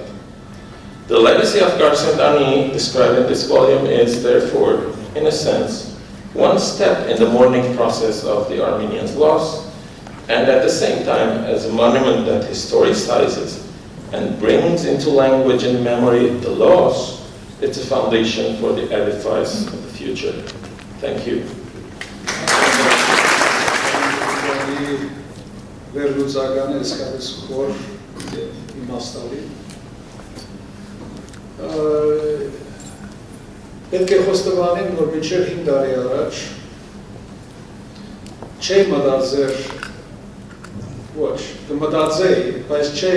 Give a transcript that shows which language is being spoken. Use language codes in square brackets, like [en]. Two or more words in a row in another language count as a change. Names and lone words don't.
[en] The legacy of Garsenani described in this volume is, therefore, in a sense, one step in the mourning process of the Armenians' loss, and at the same time, as a monument that historicizes and brings into language and memory the loss, it's a foundation for the edifice of the future. Thank you. [hy] Պետք է խոստովանեմ, որ մինչև 5 տարի առաջ չէի մտածեր, ոչ, կմտածեի, բայց չէի